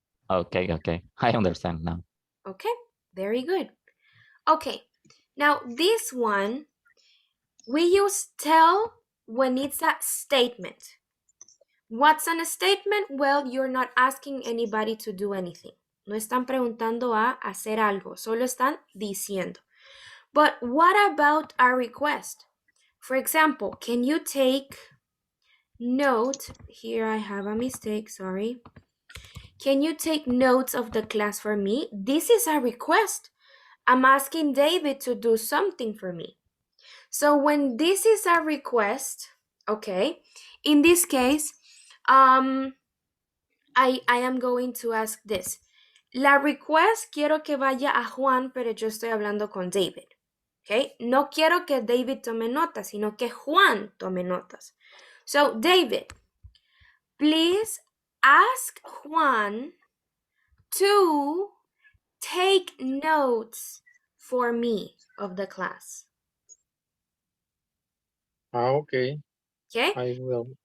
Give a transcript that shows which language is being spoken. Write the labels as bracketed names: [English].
[English] Okay, okay. I understand now. Okay, very good. Okay, now this one, we use tell when it's a statement. What's a statement? Well, you're not asking anybody to do anything. [Spanish] No están preguntando a hacer algo, solo están diciendo. [English] But what about a request? For example, can you take note? Here I have a mistake, sorry. Can you take notes of the class for me? This is a request. I'm asking David to do something for me. So when this is a request, okay, in this case, I am going to ask this. [Spanish] La request quiero que vaya a Juan, pero yo estoy hablando con David. Okay? No quiero que David tome notas, sino que Juan tome notas. [English] So, David, please ask Juan to take notes for me of the class. Okay, Okay? I will